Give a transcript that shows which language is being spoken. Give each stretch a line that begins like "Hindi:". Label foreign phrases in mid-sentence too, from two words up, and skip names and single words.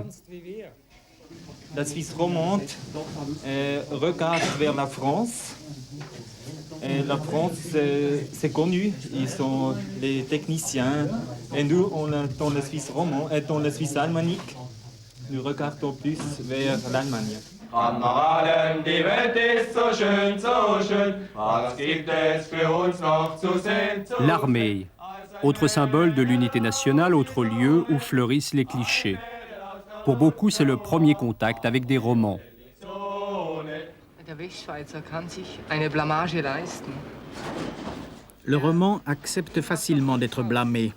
French: La Suisse romande regarde vers la France. Et la France, c'est connu. Ils sont les techniciens. Et nous, dans la Suisse romande et dans la Suisse alémanique, nous regardons plus vers l'Allemagne.
German: Kameraden, die Welt ist so schön, was gibt es für uns noch zu sehen?
French: L'armée, autre symbole de l'unité nationale, autre lieu où fleurissent les clichés. Pour beaucoup, c'est le premier contact avec des romans. Le roman accepte facilement d'être blâmé.